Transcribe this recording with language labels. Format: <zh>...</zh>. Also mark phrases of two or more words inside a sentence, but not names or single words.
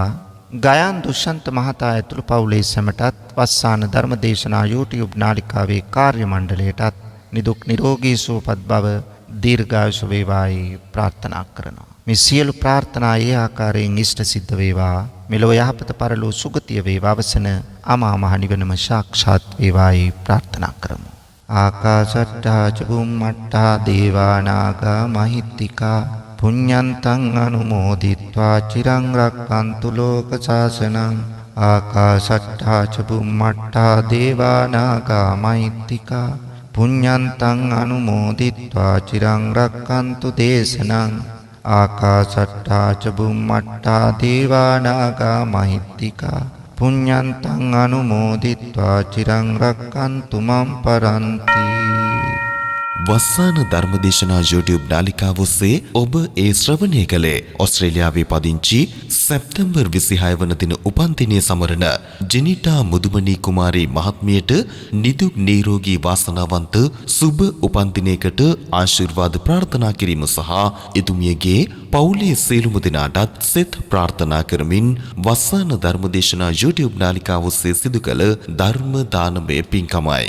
<si>ගයාන් දුෂ්‍යන්ත මහතා ඇතුළු පවුලේ සැමටත් වස්සාන ධර්මදේශනා YouTube නාලිකාවේ කාර්ය මණ්ඩලයටත් නිදුක් නිරෝගී සුවපත් භව දීර්ඝායුෂ වේවායි ප්‍රාර්ථනා කරනවා. මේ සියලු ප්‍රාර්ථනා ඒ ආකාරයෙන් ඉෂ්ට සිද්ධ වේවා. මෙලොව යහපත පරලෝ සුගතිය වේවා. අවසන අමා මහ නිවනම සාක්ෂාත් වේවායි ප්‍රාර්ථනා කරමු.</si> <pi>ආකාශට්ටා ච බුම්මට්ටා දේවා නාග මහිත්‍තිකා පුඤ්ඤන්තං අනුමෝදිත්වා චිරං රක්ඛන්තු ලෝක ශාසනං. ආකාශට්ටා ච බුම්මට්ටා දේවා නාග මහිත්‍තිකා පුඤ්ඤන්තං අනුමෝදිත්වා චිරං රක්ඛන්තු දේශනං. ආකාශට්ටා ච බුම්මට්ටා දේවා නාග මහිත්‍තිකා පුඤ්ඤන්තං අනුමෝදිත්වා චිරං රක්ඛන්තු මම් පරන්ති.</pi> <si>වස්සාන ධර්මදේශනා YouTube නාලිකාව ඔස්සේ ඔබ ඒ ශ්‍රවණය කළේ ඕස්ට්‍රේලියාවේ පදිංචි සැප්තැම්බර් 26 වන දින උපන් දිනයේ සමරන ජෙනිටා මුදුමනී කුමාරී මහත්මියට නිදුක් නිරෝගී වාසනාවන්ත සුබ උපන් දිනයකට ආශිර්වාද ප්‍රාර්ථනා කිරීම සහ එතුමියගේ පවුලේ සියලුම දෙනාටත් සෙත් ප්‍රාර්ථනා කරමින් වස්සාන ධර්මදේශනා YouTube නාලිකාව ඔස්සේ සිදු කළ ධර්ම දානමය පින්කමයි.</si>